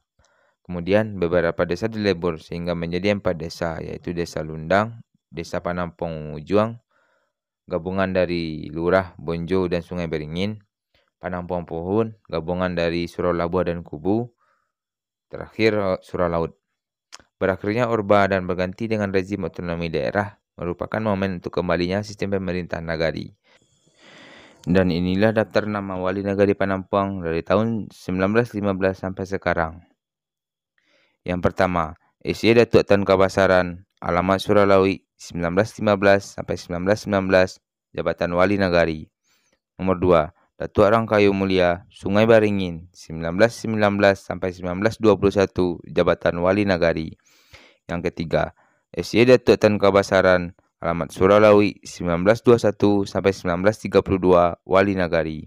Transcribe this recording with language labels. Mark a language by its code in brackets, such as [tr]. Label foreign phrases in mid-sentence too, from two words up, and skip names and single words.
[id] Kemudian beberapa desa dilebur sehingga menjadi 4 desa, yaitu Desa Lundang, Desa Panampuang Ujuang, gabungan dari Lurah, Bonjo, dan Sungai Beringin, Panampuang Pohon, gabungan dari Surau Labuah dan Kubu, terakhir Surau Laut. Berakhirnya Orba dan berganti dengan rezim otonomi daerah merupakan momen untuk kembalinya sistem pemerintahan nagari. Dan inilah daftar nama wali nagari Panampuang dari tahun 1915 sampai sekarang. Yang pertama, SY Datuk Tan Kabasaran, alamat Suralawi 1915 sampai 1919, jabatan wali nagari. Nomor 2, Datuk Rangkayu Mulia, Sungai Baringin 1919 sampai 1921, jabatan wali nagari. Yang ketiga, SY Datuk Tan Kabasaran, alamat Suralawi 1921 sampai 1932, wali nagari.